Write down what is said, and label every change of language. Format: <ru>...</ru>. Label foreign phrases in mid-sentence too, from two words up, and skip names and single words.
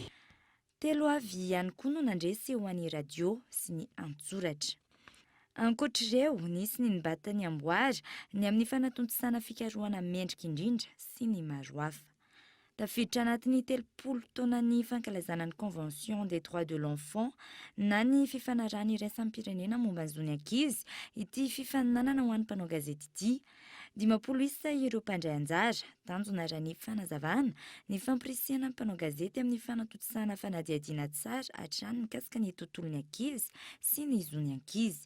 <mg>Telo avy ihany koa no nandresy eo an'ny radio sy ny antsoratra. Ankoatr'ireo nisy ny nibatany amboary ny amin'ny fanatontosana fikarohana mendrika indrindra sy ny maro hafa. Tafiditra anatin'ny 30 taona ny fankalazana ny</mg> <fr>Convention des droits de l'enfant</fr> <mg>na ny fifanarahana iraisam-pirenena momba ny zony ankizy ity fifaninanana ho an'ny mpanao gazety ity. 50 isa ireo mpandray anjara tanjona raha ny fanazavana ny fampirisihana ny mpanao gazety amin'ny fanatotosana fanadihadiana tsara hatrany mikasika ny tontolon'ny ankizy sy ny zony ankizy.</mg>